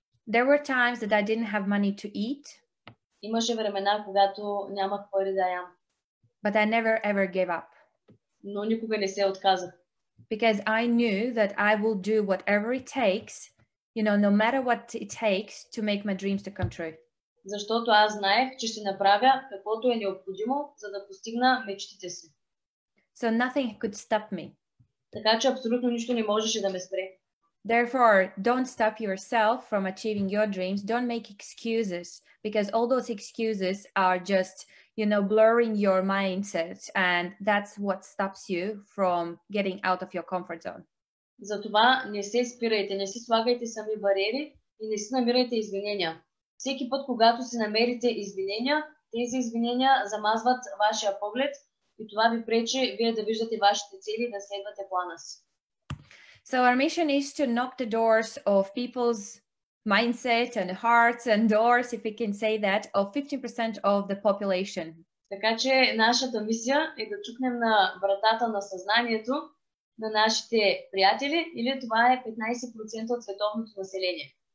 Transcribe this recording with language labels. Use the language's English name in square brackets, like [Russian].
[English] There were times that I didn't have money to eat. [Bulgarian] Имаше времена, когато нямах пари да ям. [English] But I never ever gave up. [Bulgarian] Но никога не се отказах. [English] Because I knew that I will do whatever it takes, you know, no matter what it takes to make my dreams to come true. [Bulgarian] Защото аз знаех, че ще направя каквото е необходимо, за да постигна мечтите си. [English] So nothing could stop me. [Bulgarian] Така че абсолютно нищо не можеше да ме спре. [English] Therefore, don't stop yourself from achieving your dreams. Don't make excuses, because all those excuses are just, you know, blurring your mindset, and that's what stops you from getting out of your comfort zone. [Bulgarian] Затова не се спирайте, не си слагайте сами бариери и не си намирайте извинения. всеки път, когато си намерите извинения, тези извинения замазват вашия поглед и това ви пречи вие да виждате вашите цели и да следвате плана си. [English] So our mission is to knock the doors of people's mindset and hearts and doors, if we can say that, of 15% of the population. [Bulgarian] Така че нашата мисия е да чукнем на вратата на съзнанието на нашите приятели, или това е 15% от световното население.